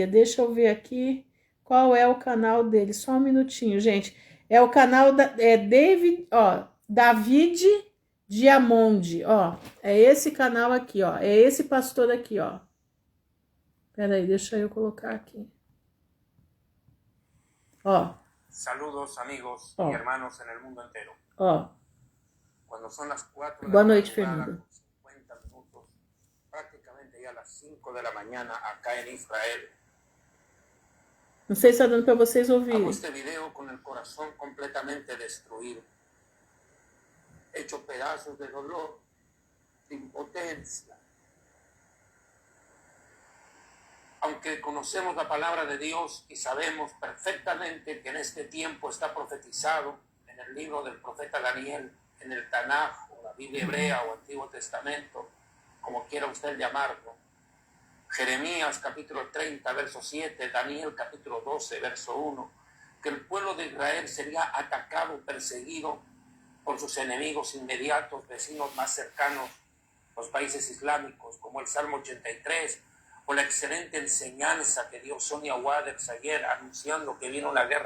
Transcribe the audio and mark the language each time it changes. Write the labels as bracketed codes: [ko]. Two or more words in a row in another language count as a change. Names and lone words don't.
[pt] Deixa eu ver aqui. Qual é o canal dele? Só um minutinho, gente. É o canal David Diamond, ó. É esse canal aqui, ó. É esse pastor aqui, ó. Pera aí, deixa eu colocar aqui. Ó. [es] Saludos, [pt] amigos e [es] hermanos en el mundo entero. [pt] Ó. Quando são as 4 Boa noite, Fernanda. 50 minutos, praticamente já às 5 da manhã, acá em Israel. Não sei se está dando para vocês ouvirem. [es] Hago este video [pt] com o coração completamente destruído. [es] hecho pedazos de dolor, de impotencia. Aunque conocemos la palabra de Dios y sabemos perfectamente que en este tiempo está profetizado en el libro del profeta Daniel, en el Tanaj, o la Biblia hebrea o Antiguo Testamento, como quiera usted llamarlo, Jeremías capítulo 30, verso 7, Daniel capítulo 12, verso 1, que el pueblo de Israel sería atacado, perseguido por sus enemigos inmediatos, vecinos más cercanos, los países islámicos, como el Salmo 83, o la excelente enseñanza que dio Sonia Waters ayer, anunciando que vino una guerra.